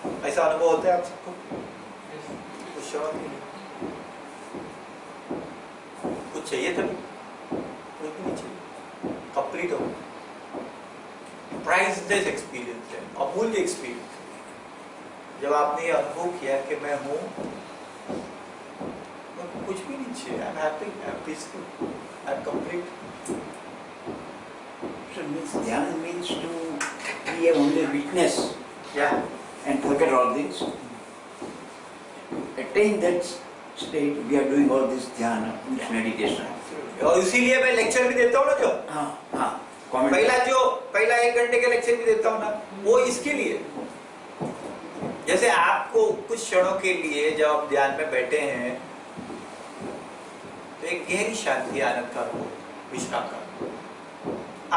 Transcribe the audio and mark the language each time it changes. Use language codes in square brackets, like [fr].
[hi] ऐसा अनुभव होता है आप सबको? कुछ क्षण कुछ चाहिए तभी, कुछ भी नहीं चाहिए, कंप्लीट हो। प्राइसलेस एक्सपीरियंस है, अमूल्य एक्सपीरियंस। जब आपने ये अनुभव किया कि मैं हूँ, कुछ भी नहीं चाहिए, [en] I am happy, I am peaceful, I am complete. So means dhyana means to be a only witness, Yeah. and forget all this. Attain that state, we are doing all this dhyana, this meditation. [hi] और इसीलिए मैं lecture भी देता हूँ ना, जो [en] Comment. [hi] पहला 1 घंटे का लेक्चर भी देता हूँ ना, वो इसके लिए। जैसे आपको कुछ क्षणों के लिए जब आप ध्यान में बैठे हैं तो एक गहरी शांति, आनंद का अनुभव, विश्राम का अनुभव।